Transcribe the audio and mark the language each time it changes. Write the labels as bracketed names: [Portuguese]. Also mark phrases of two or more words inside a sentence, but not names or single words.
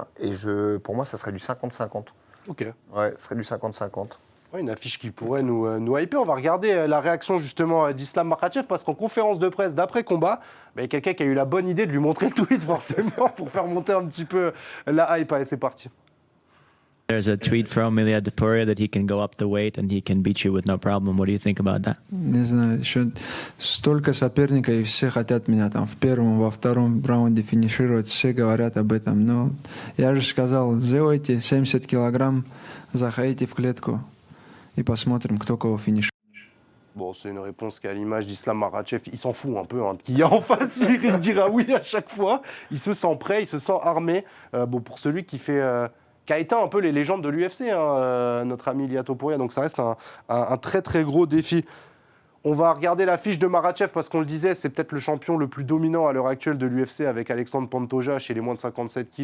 [French] Et pour moi, ça serait du 50-50. Ok. Ouais, ce serait du 50-50. Ouais, une affiche qui pourrait nous hyper. On va regarder la réaction justement d'Islam Makhachev, parce qu'en conférence de presse d'après-combat, il y a quelqu'un qui a eu la bonne idée de lui montrer le tweet forcément pour faire monter un petit peu la hype. Allez, c'est parti. [English] There's a tweet from Ilia Topuria that he can go up the weight and he can beat you with no problem. What do you think about that? [Russian] Не знаю, еще столько соперников, и все хотят меня там в первом, во втором раунде финишировать, все говорят об этом. Но я же сказал, сделайте 70 килограмм, заходите в клетку et посмотрим, кто кого финиширует. [French] Bon, c'est une réponse qui est à l'image d'Islam Makhachev. Il s'en fout un peu qui y a en face. Il dira oui à chaque fois. Il se sent prêt, il se sent armé. Pour celui qui a éteint un peu les légendes de l'UFC, notre ami Ilia Topuria. Donc ça reste un très très gros défi. On va regarder la fiche de Makhachev parce qu'on le disait, c'est peut-être le champion le plus dominant à l'heure actuelle de l'UFC avec Alexandre Pantoja chez les moins de 57 kilos.